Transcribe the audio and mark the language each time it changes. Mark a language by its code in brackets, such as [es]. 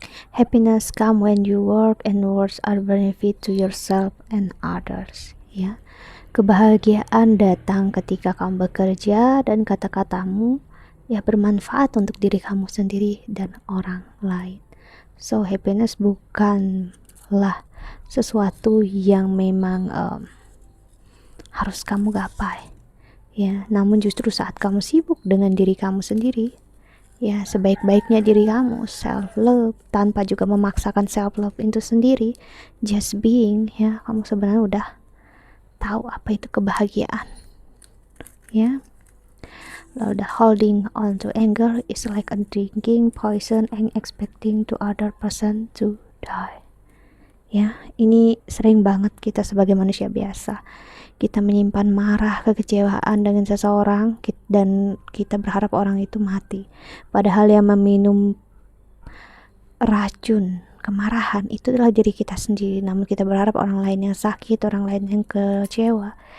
[en] Happiness come when you work and words are benefit to yourself and others, ya. [id] Kebahagiaan datang ketika kamu bekerja dan kata-katamu, ya, bermanfaat untuk diri kamu sendiri dan orang lain. So happiness bukanlah sesuatu yang memang harus kamu gapai, ya. Namun justru saat kamu sibuk dengan diri kamu sendiri, ya, sebaik-baiknya diri kamu, self love, tanpa juga memaksakan self love itu sendiri, [en] just being, [id] ya, kamu sebenarnya udah tahu apa itu kebahagiaan, ya. Lalu [en] the holding on to anger is like a drinking poison and expecting to other person to die, ya. [id] Ini sering banget kita sebagai manusia biasa, kita menyimpan marah, kekecewaan dengan seseorang dan kita berharap orang itu mati. Padahal yang meminum racun kemarahan itu adalah diri kita sendiri. Namun kita berharap orang lain yang sakit, orang lain yang kecewa.